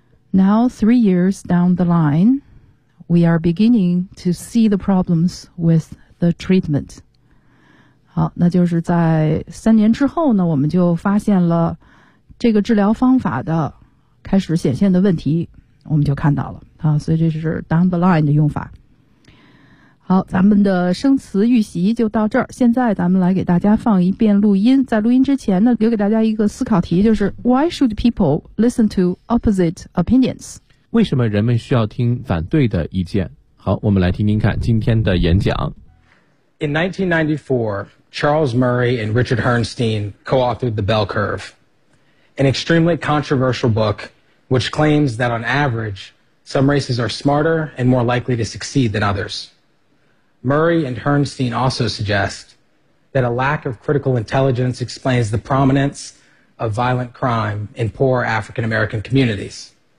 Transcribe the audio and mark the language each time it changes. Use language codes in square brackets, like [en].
[en] Now three years down the line we are beginning to see the problems with the treatment. [zh] 好，那就是在三年之后呢，我们就发现了这个治疗方法的开始显现的问题，我们就看到了啊，所以这是 [en] down the line [zh] 的用法。好，咱们的生词预习就到这儿。现在咱们来给大家放一遍录音。在录音之前呢，留给大家一个思考题，就是 [en] Why should people listen to opposite opinions? [zh] 为什么人们需要听反对的意见？好，我们来听听看今天的演讲。 [en] In 1994, Charles Murray and Richard Herrnstein co-authored The Bell Curve, an extremely controversial book which claims that on average, some races are smarter and more likely to succeed than others. Murray and Herrnstein also suggest that a lack of critical intelligence explains the prominence of violent crime in poor African-American communities.